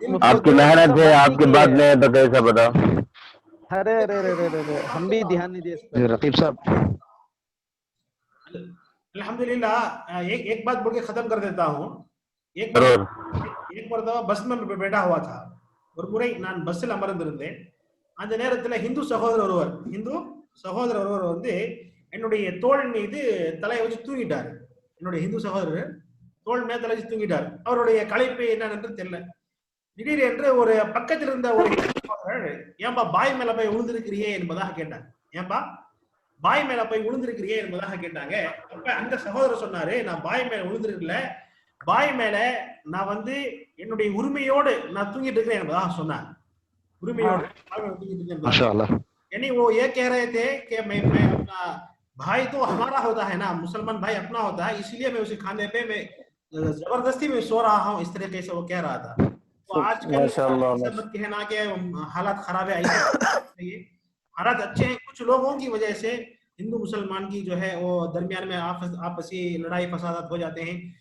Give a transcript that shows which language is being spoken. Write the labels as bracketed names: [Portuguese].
[Hindi] आपकी मेहनत है, आपकी बात नहीं है तो कैसा बताओ. अरे अरे अरे अरे हम भी ध्यान नहीं दे सकते. रकीब साहब, अल्हम्दुलिल्लाह. एक बात बोल के खत्म कर देता हूँ. एक மரதவா பஸ் में बैठा हुआ था. [Tamil] ஒரு முறை நான் பஸ்ஸில் அமர்ந்திருந்தேன். அந்த நேரத்தில் ஹிந்து சகோதரர் ஒருவர் வந்து என்னுடைய தோள் மீது தலையை வச்சு தூங்கிட்டாரு. என்னுடைய ஹிந்து சகோதரர் தோள் மேல தலை வச்சு தூங்கிட்டார். அவருடைய களைப்பு என்னன்னு தெரியல. திடீரென்று ஒரு பக்கத்தில் இருந்த ஒரு சகோதரர், ஏன்பா பாய் மேல போய் விழுந்திருக்கிறியே என்பதாக கேட்டார். ஏன்பா பாய் மேல போய் விழுந்திருக்கிறியே என்பதாக கேட்டாங்க. அப்ப அந்த சகோதரர் சொன்னாரு, நான் பாய் மேல விழுந்திருக்கல, பாய் மேல நான் வந்து என்னுடைய உரிமையோடு நான் தூங்கிட்டு இருக்கிறேன் என்பதாக சொன்னார். उर्मियों [Hindi] माशाअल्लाह। यानी वो ये कह रहे थे कि मैं अपना भाई तो हमारा होता है ना, मुसलमान भाई अपना होता है, इसलिए मैं उसे खाने पे मैं जबरदस्ती में सो रहा हूँ, इस तरीके से वो कह रहा था। तो आजकल सब कहना कि हालात खराब है, हालात अच्छे हैं, कुछ लोगों की वजह से हिंदू मुसलमान की जो है वो दरमियान में आपसी लड़ाई फसादात हो जाते हैं।